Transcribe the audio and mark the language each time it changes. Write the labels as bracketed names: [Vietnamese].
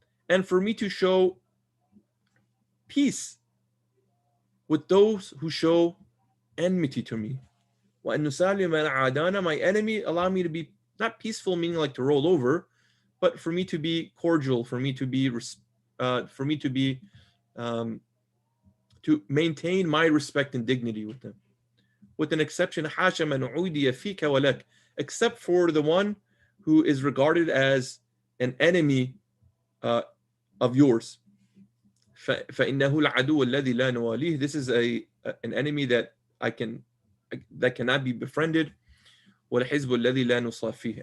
[English] And for me to show peace with those who show enmity to me. [Arabic] وَأَن نُسَالِمَ مَنْ عَادَانَا. [English] My enemy, allow me to be not peaceful, meaning like to roll over, but for me to be cordial, for me to maintain my respect and dignity with them. With an exception, [Arabic] حَاشَ مَنْ عُودِيَ فِيكَ وَلَكَ. [English] Except for the one who is regarded as an enemy of yours. [Arabic] فَإِنَّهُ الْعَدُوُ الَّذِي لَا نُوَالِيهِ. [English] This is an enemy that cannot be befriended. [Arabic] وَالْحِزْبُ الَّذِي لَا نُصَافِيهِ.